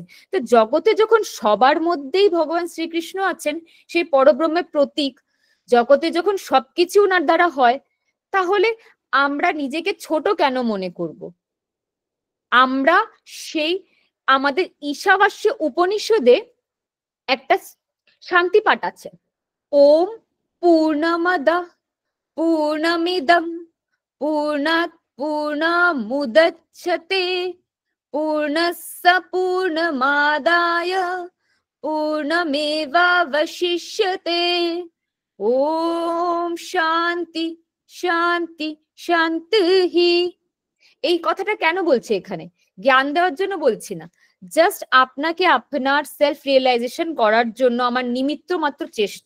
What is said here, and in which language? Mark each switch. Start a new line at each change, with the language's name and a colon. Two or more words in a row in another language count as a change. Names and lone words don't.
Bangla: তো জগতে যখন সবার মধ্যেই ভগবান শ্রীকৃষ্ণ আছেন, সেই পরব্রহ্মের প্রতীক, জগতে যখন সবকিছু ওনার দ্বারা হয়, তাহলে আমরা নিজেকে ছোট কেন মনে করব? আমরা সেই আমাদের ঈশাবাস্য উপনিষদে একটা শান্তি পাঠ আছে,
Sanskrit: ওম পূর্ণমদঃ পূর্ণমিদং পূর্ণাৎ পূর্ণমুদচ্যতে পূর্ণস্য পূর্ণমাদায় পূর্ণমেবাবশিষ্যতে। ওম শান্তি শান্তি শান্তি।
Bangla: এই কথাটা কেন বলছে এখানে? জ্ঞান দেওয়ার জন্য বলছি না, জাস্ট আপনাকে আপনার
English: self realization
Bangla: করার জন্য আমার নিমিত্ত মাত্র চেষ্টা।